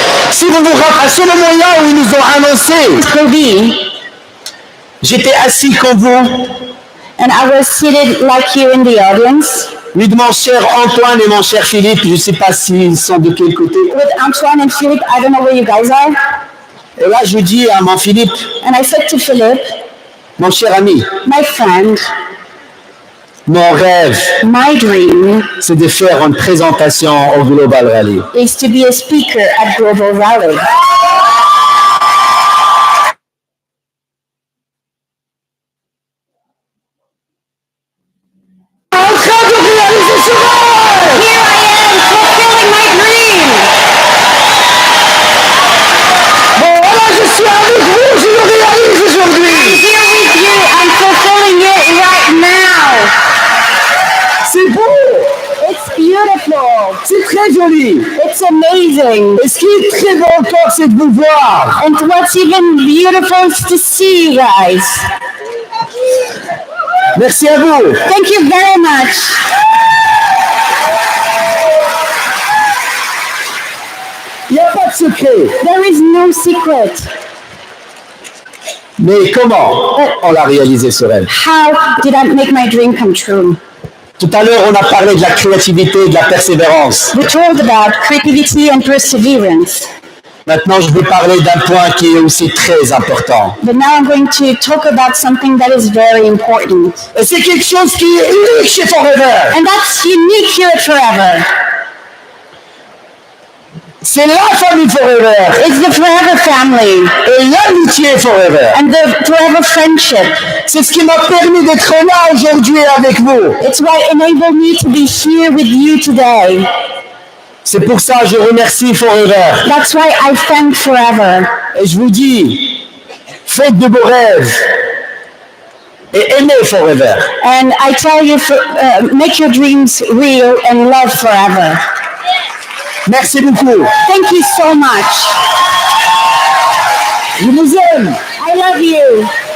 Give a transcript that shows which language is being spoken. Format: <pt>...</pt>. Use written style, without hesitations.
<fr>Si vous vous rappelez, à ce moment-là où ils nous ont annoncé, Pro B, j'étais assis comme vous,</fr> <en>and I was seated like you in the audience</en> <fr>oui, de mon cher Antoine et mon cher Philippe, je ne sais pas s'ils sont de quel côté.</fr> <en>with Antoine and Philip. I don't know where you guys are.</en> <fr>Et là, je dis à mon Philippe,</fr> <en>And I said to Philip,</en> <fr>mon cher ami,</fr> <en>my friend,</en> <fr>Mon rêve,</fr> <en>My dream</en> <fr>c'est de faire une présentation au Global Rally.</fr> <en>is to be a speaker at Global Rally.</en> <fr>En train de réaliser ce rêve!</fr> <en>Here I am fulfilling my dream.</en> <fr>Bon, voilà, je suis avec vous, je le réalise</fr> <en>I'm</en> <fr>aujourd'hui.</fr> <en>here with you. I'm fulfilling it right now.</en> <fr>C'est beau,</fr> <en>It's beautiful.</en> <fr>c'est très joli.</fr> <en>It's amazing.</en> <fr>Et ce qui est très beau encore, c'est de vous voir.</fr> <en>And what's even beautiful is to see you guys.</en> <fr>Merci à vous.</fr> <en>Thank you very much.</en> <fr>Il n'y a pas de secret.</fr> <en>There is no secret.</en> <fr>Mais comment on l'a réalisé ce rêve?</fr> <en>How did I make my dream come true?</en> <fr>Tout à l'heure, on a parlé de la créativité, de la persévérance.</fr> <en>We talked about creativity and perseverance.</en> <fr>Maintenant, je vais parler d'un point qui est aussi très important.</fr> <en>But now I'm going to talk about something that is very important.</en> <fr>Et c'est quelque chose qui est unique chez Forever.</fr> <en>And that's unique here at Forever.</en> <fr>C'est la famille Forever.</fr> <en>It's the Forever family</en> <fr>Et l'amitié Forever.</fr> <en>and the Forever friendship.</en> <fr>C'est ce qui m'a permis d'être là aujourd'hui avec vous.</fr> <en>It's what enabled me to be here with you today.</en> <fr>C'est pour ça que je remercie Forever.</fr> <en>That's why I thank Forever.</en> <fr>Et je vous dis, faites de beaux rêves. Et aimez Forever.</fr> <en>And I tell you, make your dreams real and love Forever.</en> <fr>Merci beaucoup.</fr> <en>Thank you so much.</en> <fr>Je vous aime.</fr> <en>I love you.</en>